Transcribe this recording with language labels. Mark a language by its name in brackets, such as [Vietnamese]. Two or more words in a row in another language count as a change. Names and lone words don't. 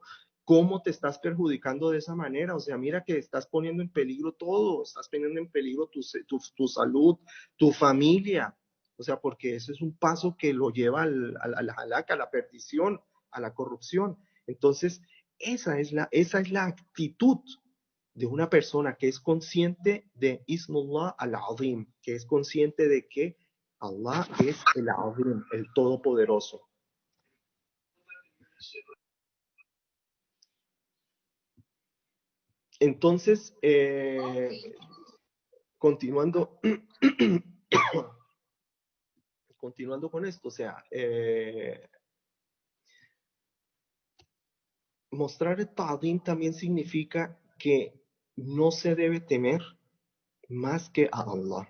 [Spanish] ¿Cómo te estás perjudicando de esa manera? O sea, mira que estás poniendo en peligro todo, estás poniendo en peligro tu salud, tu familia, o sea, porque ese es un paso que lo lleva al halak, a la perdición, a la corrupción. Entonces, esa es la actitud de una persona que es consciente de [Arabic] اسم الله العظيم, [Spanish] que es consciente de que Allah es el Azim, el Todopoderoso. Entonces, continuando, continuando con esto, o sea, mostrar el ta'zim también significa que no se debe temer más que a Allah.